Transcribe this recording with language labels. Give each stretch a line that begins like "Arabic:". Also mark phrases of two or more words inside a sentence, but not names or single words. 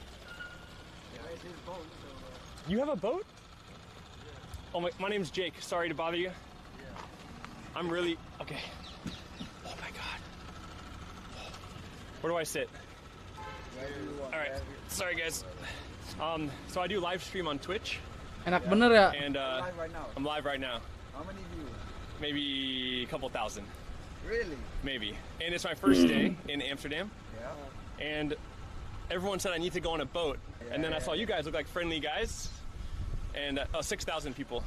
English: You have a boat? Oh, my name's Jake. Sorry to bother you. I'm really... Okay. Oh my god. Where do I sit? Alright. Sorry guys. So I do live stream on Twitch.
Indonesian: Enak bener ya?
English: And live right now. I'm live right now. How many views? Maybe a couple thousand. Really? Maybe. And it's my first day in Amsterdam. Yeah. And everyone said I need to go on a boat. And then I saw you guys look like friendly guys. And 6,000 people.